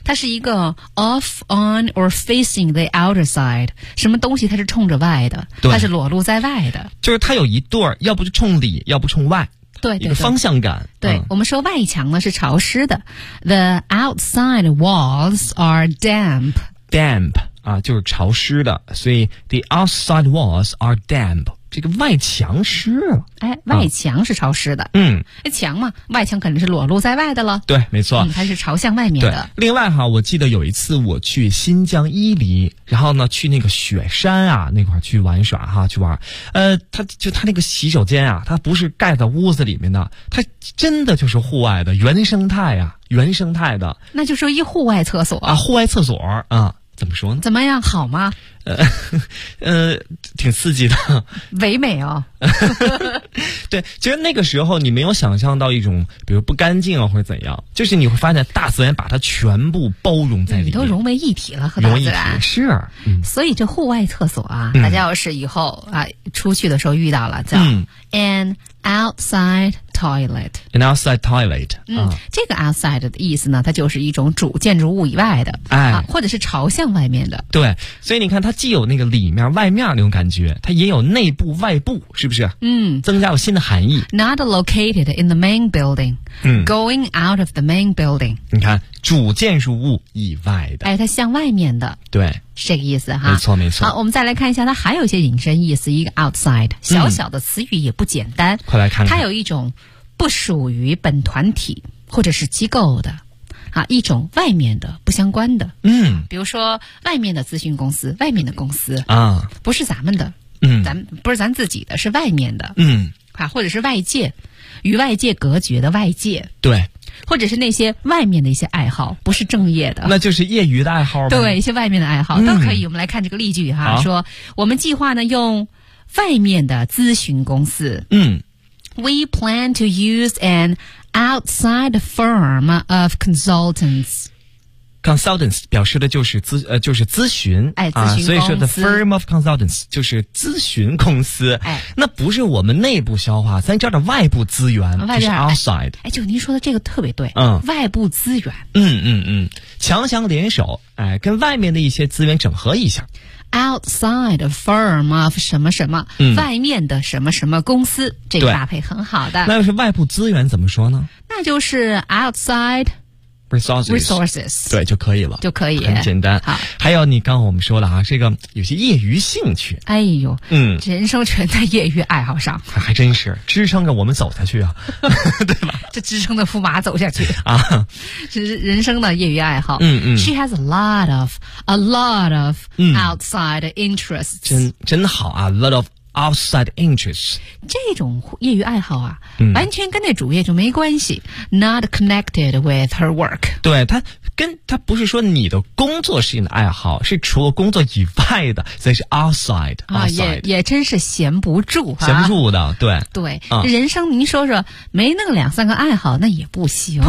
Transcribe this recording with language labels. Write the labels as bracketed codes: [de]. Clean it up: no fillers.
[zh] 它是一个 [en] off on or facing the outer side， [zh] 什么东西它是冲着外的，对，它是裸露在外的，就是它有一对儿，要不就冲里，要不冲外。对， 对， 对，一个方向感。对，我们说外墙呢是潮湿的 ， [en] the outside walls are damp。 [zh] damp 啊，就是潮湿的，所以 [en] the outside walls are damp， [zh] 这个外墙湿了。哎，外墙是潮湿的。啊、嗯，那墙嘛，外墙肯定是裸露在外的了。对，没错，它是朝向外面的。另外哈，我记得有一次我去新疆伊犁，然后呢去那个雪山啊那块去玩耍哈，去玩。他那个洗手间啊，它不是盖在屋子里面的，它真的就是户外的原生态啊，原生态的。那就是一户外厕所啊，户外厕所啊。怎么说呢？怎么样？好吗？挺刺激的，唯美哦。对，其实那个时候你没有想象到一种，比如不干净啊，或者怎样，就是你会发现大自然把它全部包容在里面，你都融为一体了，和大自然融一体是、嗯。所以这户外厕所啊，大家要是以后啊出去的时候遇到了，叫、 [en] an outside toilet，an outside toilet。 [zh] 嗯，这个 outside 的意思呢，它就是一种主建筑物以外的，哎，啊、或者是朝向外面的。对，所以你看，它既有那个里面外面那种感觉，它也有内部外部，是不是？嗯，增加了新的含义。 [en] Not located in the main building， going out of the main building。 [zh] 你看，主建筑物以外的，哎，它向外面的，对。是这个意思哈，没错没错。好，我们再来看一下，它还有一些引申意思，一个 outside 小小的词语也不简单，快来 看它有一种不属于本团体或者是机构的啊，一种外面的不相关的，嗯，比如说外面的咨询公司，外面的公司啊，不是咱们的，嗯，咱不是咱自己的，是外面的，嗯啊，或者是外界，与外界隔绝的外界，对。或者是那些外面的一些爱好，不是正业的，那就是业余的爱好吧。对，一些外面的爱好、都可以。我们来看这个例句哈，说我们计划呢用外面的咨询公司。 [en] We plan to use an outside firm of consultants。 [zh] Consultants 表示的就是咨询，哎，咨询公司、所以说 [en] the firm of consultants [zh] 就是咨询公司，哎，那不是我们内部消化，咱叫点外部资源，外边、就是 outside，哎，就您说的这个特别对，嗯，外部资源，嗯嗯嗯，强强联手，哎，跟外面的一些资源整合一下， [en] outside firm of [zh] 什么什么、外面的什么什么公司，这个搭配很好的。那要是外部资源怎么说呢？那就是 outside。 Resources 对就可以了，就可以很简单。好，还有你刚我们说了啊，这个有些业余兴趣，哎呦，嗯，人生全在业余爱好上，还真是支撑着我们走下去啊，对吧？这支撑的驸马走下去啊，这是人生的业余爱好。嗯嗯 [en] ，She has a lot of outside interests， [zh] 真好啊 [en] ，lot of outside interests， [zh] 这种业余爱好啊。完全跟那主业就没关系 ， [en] not connected with her work。 [zh] 对，他跟他不是说你的工作是你的爱好，是除了工作以外的，所以是 outside。啊，也真是闲不住、啊，闲不住的，对对、人生您说说，没那个两三个爱好那也不行，